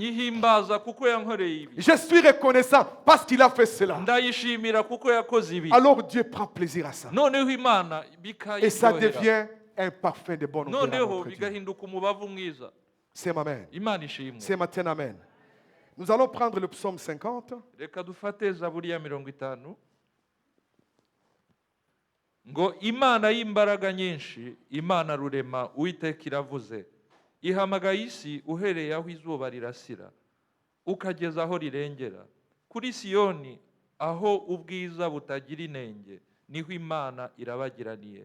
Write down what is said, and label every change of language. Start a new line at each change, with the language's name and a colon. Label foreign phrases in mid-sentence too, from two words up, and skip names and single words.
French: Je suis reconnaissant parce qu'il a fait cela. Alors Dieu prend plaisir à ça. Et ça devient un parfum de bonne odeur. C'est amen. C'est maintenant amen. Nous allons prendre le psaume 50.
Kinyarwanda: Ngo Imana y'imbaraga nyinshi, Imana rurema, Uwiteka iravuze, ihamagaye isi uhereye aho izuba rirasira, ukageza aho rirengera. Kuri Siyoni aho ubwiza butagira inenge, niho Imana irabagiraniye.